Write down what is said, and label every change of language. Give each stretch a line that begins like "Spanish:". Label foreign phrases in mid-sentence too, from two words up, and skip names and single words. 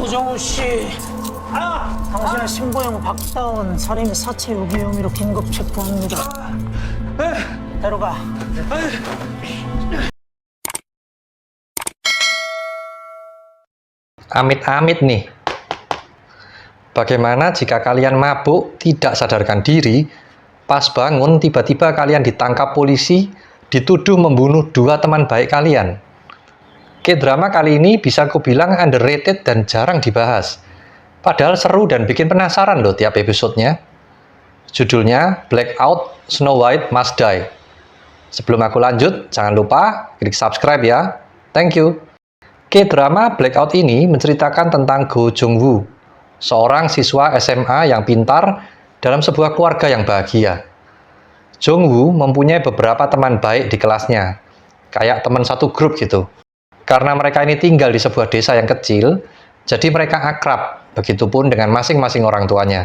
Korean: 고정우 씨, 당신의 신보영 박다운 살인 사체 유기 혐의로 긴급 체포합니다. 데려가.
Indonesian: Amit-amit nih. Bagaimana jika kalian mabuk, tidak sadarkan diri, pas bangun tiba-tiba kalian ditangkap polisi, dituduh membunuh dua teman baik kalian? K-drama kali ini bisa kubilang underrated dan jarang dibahas. Padahal seru dan bikin penasaran loh tiap episodenya. Judulnya Blackout, Snow White Must Die. Sebelum aku lanjut, jangan lupa klik subscribe ya.
English: Thank you.
Indonesian: K-drama Blackout ini menceritakan tentang Go Jong-woo, seorang siswa SMA yang pintar dalam sebuah keluarga yang bahagia. Jong-woo mempunyai beberapa teman baik di kelasnya, kayak teman satu grup gitu. Karena mereka ini tinggal di sebuah desa yang kecil, jadi mereka akrab, begitupun dengan masing-masing orang tuanya.